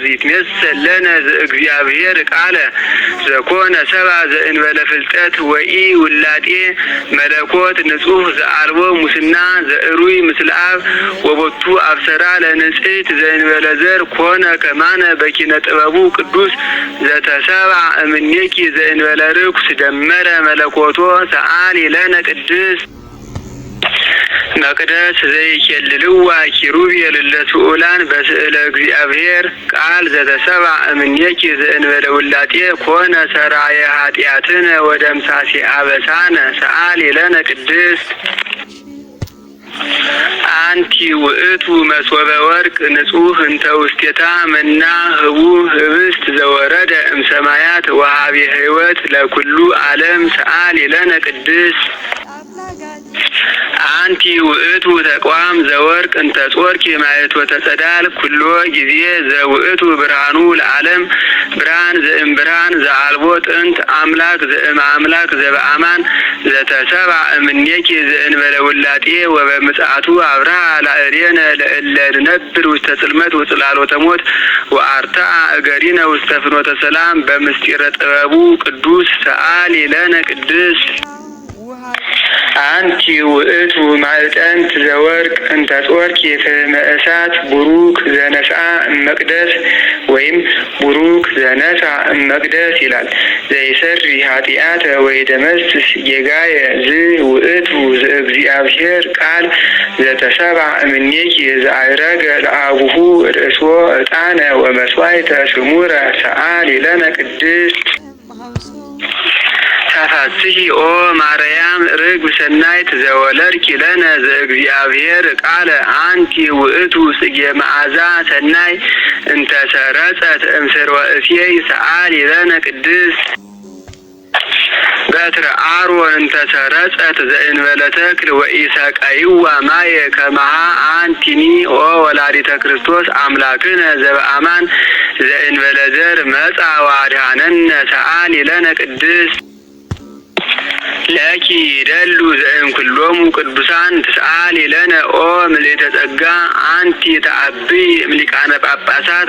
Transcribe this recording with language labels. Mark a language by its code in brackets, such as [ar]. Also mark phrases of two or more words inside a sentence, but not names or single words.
[gez] ይትሜሰል ለነ ዘእግዚአብሔር ቃለ ዘኮነ ሰብአ ዘእንበለ ፍልጠት ወኢ ውላጤ መለኮት ንጹሕ ዘአልቦ ሙስና ዘእሩይ ምስለ አብ ወቦቱ አብሰራ ለንጽሕት ዘእንበለ ዘር ኮነ ከማነ በኪነ ጥበቡ ቅዱስ ዘተሰብአ እምኔኪ ዘእንበለ ርኩስ ደመረ መለኮቶ ሰአሊ ለነ ቅድስት መቅደስ ዘይኬልልዋ ኪሩቤል ለስኡላን በስእለ እግዚአብሔር ቃል ዘተሰብአ እምኔኪ ዘእንበለ ውላጤ ኮነ ሰራየ ኃጢአትነ ወደምሳሴ አበሳነ ሰአሊ ለነ ቅድስት አንቲ ውእቱ መስወበ ወርቅ ንጹሕ እንተ ውስቴታ መና ህቡእ ህብስት ዘወረደ እምሰማያት ወሀቤ ሕይወት ለኩሉ ዓለም ሰአሊ ለነ ቅድስት አንቲ ውእቱ ተቋም ዘወርቅ እንተ ጾርኪ ማየትወተ ጸዳል ኩሎ ጊዜ ዘውእቱ ብርሃኑ ለዓለም ብርሃን ዘእምብርሃን ዘአልቦ ጥንት አምላክ ዘእም አምላክ ዘበአማን ዘተሰብአ እምኔኪ ዘእንበለ ውላጤ ወበምጽአቱ አብርሃ ላዕሌነ ለእለ ንነብር ውስተ ጽልመት ወጽላሎተ ሞት ወአርትዐ እገሪነ ውስተ ፍኖተ ሰላም በምስጢረ ጥበቡ ቅዱስ ሰአሊ ለነ ቅድስት አንቲ ውእቱ ማዕጠንት ዘወርቅ እንተ ጾርኪ ፍህመ እሳት ቡሩክ ዘነስአ እመቅደስ ወይም ቡሩክ ዘነሳ እመቅደስ ይላል። ዘይሰሪ ኃጢአተ ወይደመስስ ጌጋየ ዝ ውእቱ ዘእግዚአብሔር ቃል ዘተሰብአ እምኔኪ ዘአዕረገ ለአቡሁ ርእሶ ዕጣነ ወመስዋዕተ ስሙረ ሰአሊ ለነ ቅድስት ተፈስሒ ኦ ማርያም ርግብ ሰናይት ዘወለድኪ ለነ ዘእግዚአብሔር ቃለ አንቲ ውእቱ ጽጌ መዓዛ ሰናይ እንተ ሰረጸት እምስርወ እሴይ ሰአሊ ለነ ቅድስት በትረ አሮን እንተ ሰረጸት ዘእንበለ ተክል ወኢሰቀይዋ ማየ ከመሃ አንቲኒ ኦ ወላዲተ ክርስቶስ አምላክነ ዘበአማን ዘእንበለ ዘር መጻ ወአድኀነነ ሰአሊ ለነ ቅድስት ለኪ ደሉ ዘእምኩሎሙ ቅዱሳን ትስአሊ ለነ ኦ ምልዕተ ጸጋ አንቲ ተአብይ እምሊቃነ ጳጳሳት